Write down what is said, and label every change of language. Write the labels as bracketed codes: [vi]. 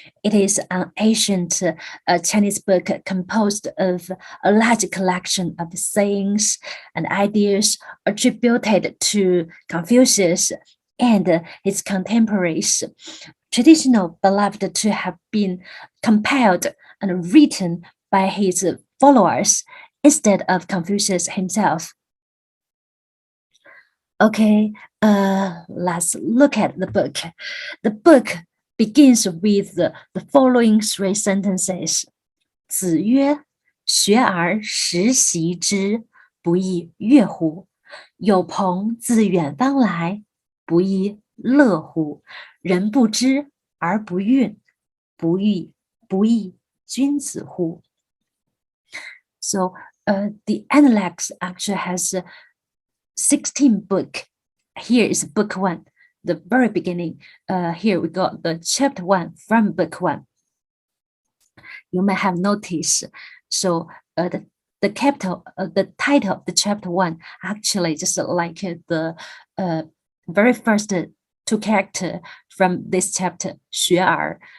[en] It is an ancient Chinese book composed of a large collection of sayings and ideas attributed to Confucius and his contemporaries, traditionally believed to have been compiled and written by his followers instead of Confucius himself. Okay, let's look at the book. The book begins with the following three sentences. [zh] 子曰：学而时习之，不亦乐乎？有朋自远方来，不亦乐乎？人不知而不愠，不亦君子乎? [en] So the Analects actually has 16 book. Here is book 1, the very beginning. Here we got the chapter 1 from book 1. You may have noticed. So the title of the chapter 1 actually just like the very first two characters from this chapter, 学而.